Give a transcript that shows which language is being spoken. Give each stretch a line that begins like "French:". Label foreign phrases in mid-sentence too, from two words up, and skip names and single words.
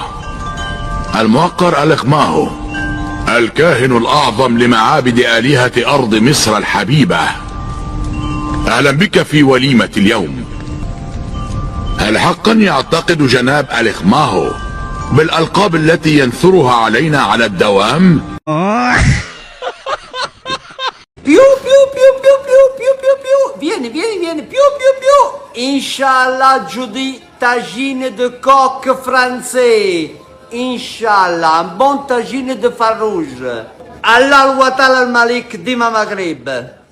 Arabic: الموقر الإخماهو، الكاهن الأعظم لمعابد آلهة أرض مصر الحبيبة، أهلا بك في وليمة اليوم. هل حقا يعتقد جناب الإخماهو بالألقاب التي ينثرها علينا على الدوام؟
Italian: Più più più più più più più più. Vieni, più più più.
French: Inch'Allah, Judy, tagine de coq français. Inch'Allah, un bon tagine de farouche.
Arabic: الله الوطن الملك، ديما مغرب.